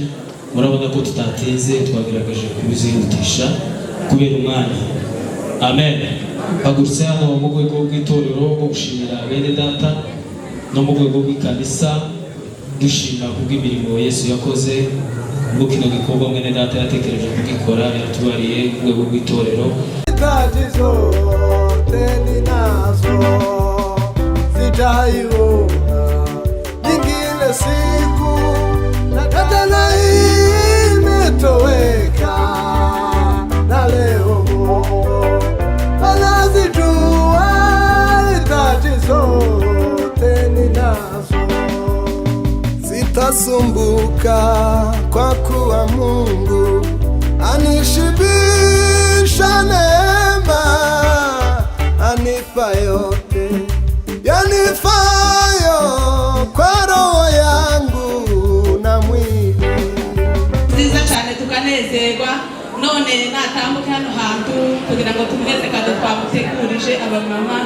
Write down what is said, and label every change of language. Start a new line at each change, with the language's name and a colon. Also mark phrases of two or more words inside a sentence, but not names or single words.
Kinyarwanda: Murabona ko tutatinze, twagerageje kubizihutisha kubera umwanya. Amen. Hagurutse hano mu rwego rw'itorero rwo gushimira bene data no mu rwego rw'ikanisa dushima kubw'imirimo Yesu yakoze. Ubwo kino gikorwa mwene data yatekereje kugikora, yatubariye mu rwego rw'itorero.
Swahili: Hitaji zote ninazo sitaiona nyingine siku, na tena imetoweka, na leo anazijua hitaji zote ninazo. Sitasumbuka kwa kuwa Mungu anishibisha neema, anipa yote yanifayo kwa roho yangu na mwili.
Kinyarwanda: Nziza cyane tukanezerwa, none natambuka hano hantu kugira ngo tumweze kado twamutegurije abamama.